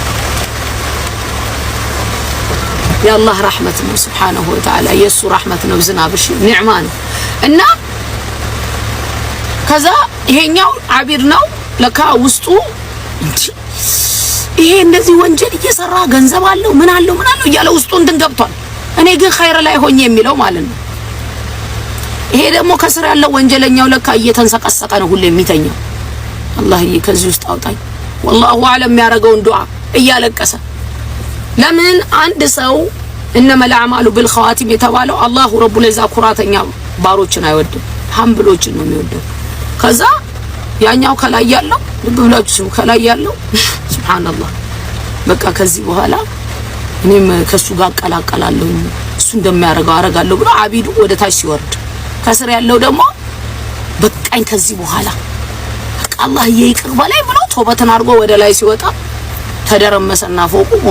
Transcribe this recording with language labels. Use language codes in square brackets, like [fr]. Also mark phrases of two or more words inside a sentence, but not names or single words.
[am] የአላህ ረህመት ነው [ar] سبحانه وتعالى [am] የሱ ረህመት ነው ዝናብሽ ኒዕማ ነው እና ከዛ ይሄኛው አቢር ነው ለካ ውስጡ ይሄ እንደዚህ ወንጀል እየሰራ ገንዘብ አለው ምን አለው እያለ ውስጡ እንትን ገብቷል እኔ ግን ኸይር ላይ ሆኜ የሚለው ማለት ነው ይሄ ደግሞ ከስር ያለው ወንጀለኛው ለካ እየተንሰቀሰቀ ነው ሁሌ የሚተኛው አላህዬ ከዚህ ውስጥ አውጣኝ [ar] والله اعلم [am] ያረጋውን ዱዓ እያለቀሰ ለምን አንድ ሰው [ar] انما الاعمال بالخواتم [am] የተባለው [ar] الله رب العزة [am] ኩራተኛ ባሮችን አይወድም ሀምብሎችን ነው የሚወደው ከዛ ያኛው ከላይ ያለው ልብ ብላችሁ ከላይ ያለው ሱብሃንአላህ በቃ ከዚህ በኋላ እኔም ከሱ ጋር አቀላቀላለሁ እሱ እንደሚያረጋው አረጋለሁ ብሎ አቢዱ ወደ ታች ሲወርድ ከስር ያለው ደግሞ በቃኝ ከዚህ በኋላ አላህ ይቅር በላይ ብሎ ተውበትን አርጎ ወደ ላይ ሲወጣ ተደረመሰና ፎቁ